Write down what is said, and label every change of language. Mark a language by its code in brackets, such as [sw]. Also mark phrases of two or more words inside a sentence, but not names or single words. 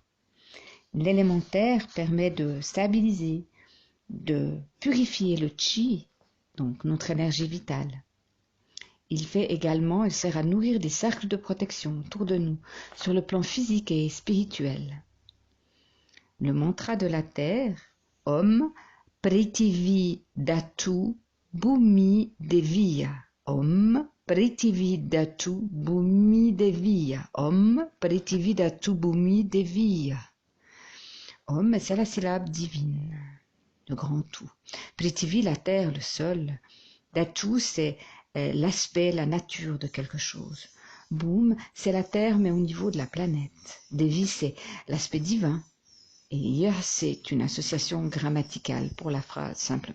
[fr] L'élémentaire permet de stabiliser, de purifier le chi, donc notre énergie vitale. Il sert à nourrir des cercles de protection autour de nous, sur le plan physique et spirituel. Le mantra de la terre, [sa] Om Prithvi Dhatu Bhumi Deviya. Om Prithvi Dhatu Bhumi Deviya. Om Prithvi Dhatu Bhumi Deviya. [fr] Om, c'est la syllabe divine, le grand tout. Prithvi, la terre, le sol. Dhatu, c'est l'aspect, la nature de quelque chose. Boum, c'est la terre, mais au niveau de la planète. Devi, c'est l'aspect divin. Et ya, c'est une association grammaticale pour la phrase, simplement.